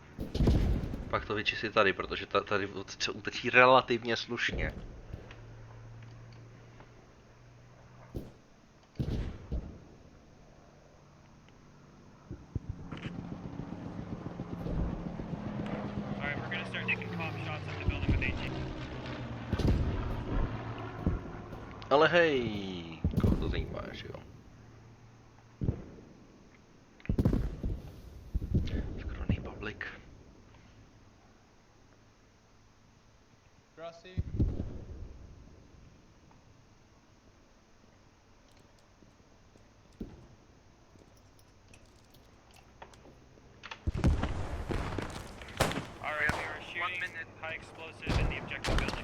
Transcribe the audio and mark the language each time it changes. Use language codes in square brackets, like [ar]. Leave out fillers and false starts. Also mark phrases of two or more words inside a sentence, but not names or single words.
[cs] Pak to vyčistit tady, protože tady se utečí relativně slušně. [en] Alright, we're gonna start taking pop shots at the building with HE. [cs] Ale hej, koho to zajímá, že jo? Skromný public. [en] Grassy. Alright, we are shooting high explosive in the objective building.